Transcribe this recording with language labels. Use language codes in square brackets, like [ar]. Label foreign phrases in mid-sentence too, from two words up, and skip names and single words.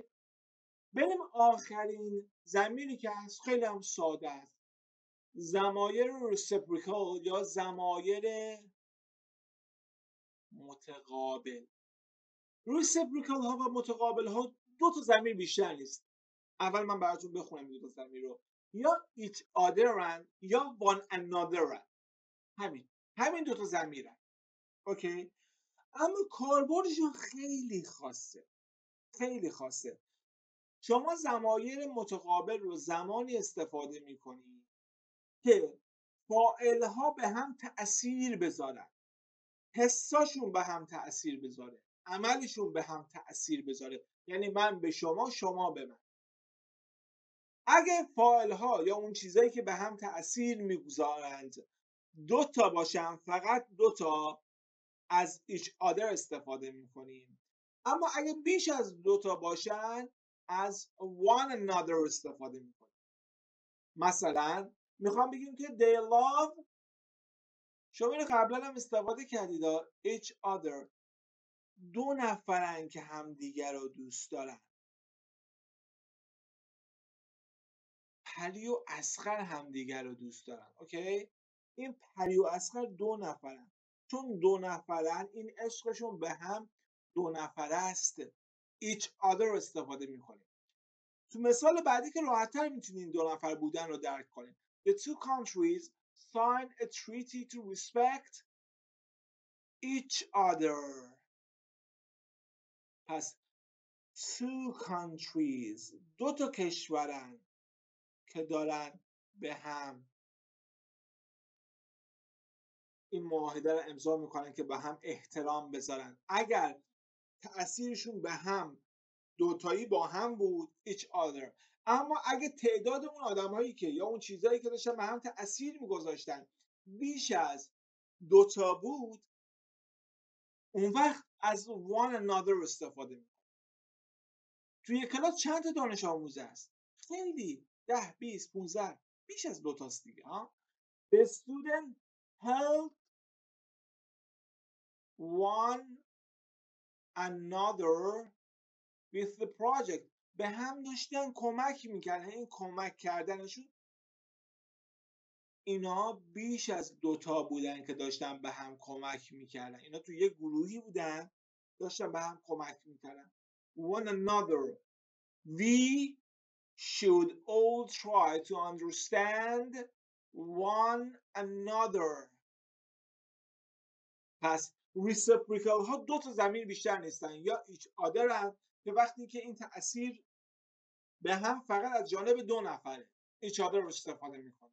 [fa] بریم آخرین ضمیری که هست، خیلی هم ساده است. ضمایر reciprocal یا ضمایر متقابل. reciprocal ها و متقابل ها دو تا ضمیر بیشتر نیست. اول من براتون بخونم این دو تا ضمیر رو. [en] یا each other یا one another. [fa] همین دو تا ضمیرن. اوکی؟ اما کاربردشون خیلی خاصه. خیلی خاصه. شما ضمایر متقابل رو زمانی استفاده می‌کنی که فاعل ها به هم تأثیر بذارن، حساشون به هم تأثیر بذاره، عملشون به هم تأثیر بذاره. یعنی من به شما، شما به من. اگه فاعل ها یا اون چیزایی که به هم تأثیر میگذارند دو تا باشن، فقط دو تا، از [en] each other [fa] استفاده میکنیم. اما اگه بیش از دو تا باشن از [en] one another [fa] استفاده میکنیم. مثلا میخوام بگیم که [en] they love، [fa] شما اینو قبلا هم استفاده کردید، [en] each other، [fa] دو نفرن که همدیگر رو دوست دارن. پری و اصغر همدیگر رو دوست دارن. اوکی؟ این پری و اصغر دو نفرن، چون دو نفرن این عشقشون به هم دو نفره است. [en] each other [fa] استفاده میکنیم. تو مثال بعدی که راحت‌تر میتونین دو نفر بودن رو درک کنیم. [en] The two countries sign a treaty to respect each other. [fa] پس [en] two countries [fa] دو تا کشورن که دارن به هم این معاهده رو امضا میکنن که به هم احترام بذارن. اگر تأثیرشون به هم دوتایی با هم بود [en] each other، [fa] اما اگه تعداد اون آدمایی که یا اون چیزایی که داشتن به هم تأثیر میگذاشتن بیش از دوتا بود، اون وقت از [en] one another [fa] استفاده میکنن. توی کلاس چند تا دانش آموز هست؟ خیلی 10 20 15 بیش از دوتاست دیگه. [en] The student help one another with the project. [fa] به هم داشتن کمک میکردن. این کمک کردنشون اینا بیش از دوتا بودن که داشتن به هم کمک میکردن. اینا تو یه گروهی بودن داشتن به هم کمک میکردن. [en] One another. We should all try to understand one another. [fa] پس reciprocal ها دو تا ضمیر بیشتر نیستن. یا [en] each other [fa] هم که وقتی که این تأثیر به هم فقط از جانب دو نفره [en] each other [fa] رو استفاده میکنه.